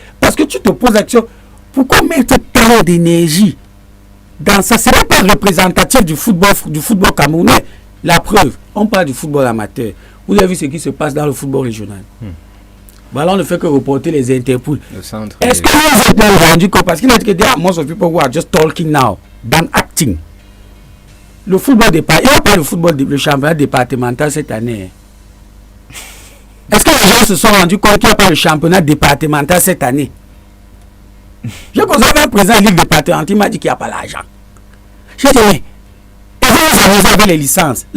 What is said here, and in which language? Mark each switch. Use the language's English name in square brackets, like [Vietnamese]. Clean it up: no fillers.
[French] Parce que tu te poses la question, pourquoi mettre tant d'énergie dans ça? Ce n'est pas représentatif du football camerounais. La preuve, on parle du football amateur. Vous avez vu ce qui se passe dans le football régional. Voilà, on ne fait que reporter les Interpol. Est-ce que vous êtes rendu compte? Parce qu'il a dit que [English] there are most of people who are just talking now than acting. [French] Le football départ, il n'y a pas le championnat départemental cette année. Est-ce que les gens se sont rendus compte qu'il n'y a pas le championnat départemental cette année? J'ai posé un président de la Ligue départementale, il m'a dit qu'il n'y a pas l'argent. J'ai dit, mais vous avez les licences.